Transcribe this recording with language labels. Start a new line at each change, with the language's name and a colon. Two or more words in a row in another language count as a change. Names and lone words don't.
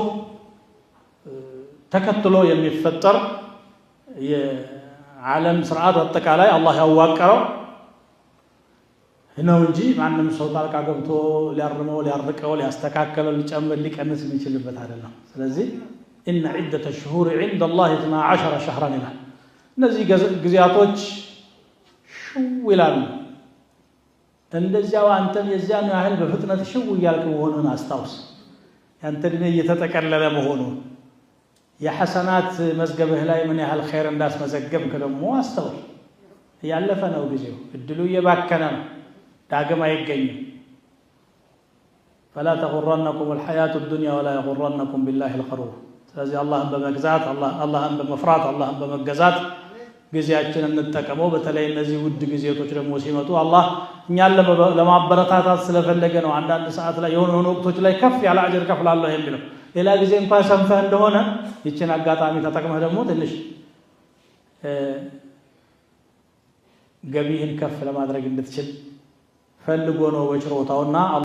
Amharic: ተከትሎ የሚፈጠር የዓለም ስርዓት አጠቃላይ አላህ ያዋቀረው ነው እንጂ ማንም ሰው ጣልቃ ገብቶ ሊያርመው ሊያርቀው ሊያስተካከለው ሊጨምር ሊቀንስ የሚችልበት አይደለም። ስለዚህ
Arabic: إن عدة الشهور عند الله 12 شهرا
Amharic: ይላል። እነዚህ ጊዜያቶች ሽው ይላሉ። እንደዚያው አንተም የዚያን ያህል በፍጥነት ሽው እያልክ መሆኑን አስታውስ። ያንተ ዕድሜ እየተጠቀለለ መሆኑን የሐሰናት መዝገብህ ላይ ምን ያህል ኸይር እንዳስመዘገብክ ደግሞ አስተውል። ያለፈ ነው ጊዜው፣ እድሉ እየባከነ ነው፣ ዳግም አይገኝም።
Arabic: فلا تغرنكم الحياة الدنيا ولا يغرنكم بالله الغرور።
Amharic: ስለዚህ አላህን በመግዛት አላህን በመፍራት አላህን በመገዛት ጊዜያችንን እንጠቀመው። በተለይ እነዚህ ውድ ጊዜቶች ደግሞ ሲመጡ አላህ እኛን ለማበረታታት ስለፈለገ ነው። አንዳንድ ሰዓት ላይ የሆኑ ወቅቶች ላይ ከፍ ያለ አጅር ከፍላለሁ የሚለው። ሌላ ጊዜ እንኳን ሰንፈህ እንደሆነ ይችን አጋጣሚ ተጠቅመህ ደግሞ ትንሽ ገቢህን ከፍ ለማድረግ እንድትችል ፈልጎ ነው በችሮታውና